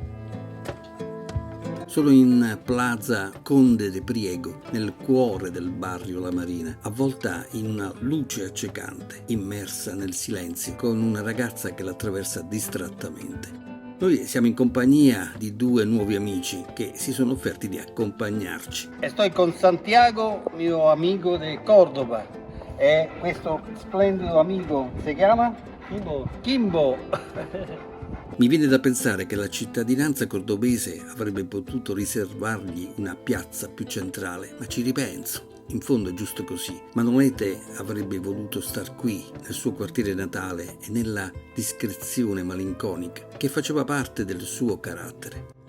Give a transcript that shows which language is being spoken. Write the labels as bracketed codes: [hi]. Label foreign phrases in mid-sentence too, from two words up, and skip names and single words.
[it] Sono in Plaza Conde de Priego, nel cuore del barrio La Marina, avvolta in una luce accecante, immersa nel silenzio, con una ragazza che l'attraversa distrattamente. Noi siamo in compagnia di 2 nuovi amici che si sono offerti di accompagnarci. [es] Estoy con Santiago, mio amigo de Córdoba, [it] e questo splendido amigo si chiama? Kimbo. Mi viene da pensare che la cittadinanza cordobese avrebbe potuto riservargli una piazza più centrale, ma ci ripenso. In fondo è giusto così. Manolete avrebbe voluto star qui, nel suo quartiere natale e nella discrezione malinconica che faceva parte del suo carattere.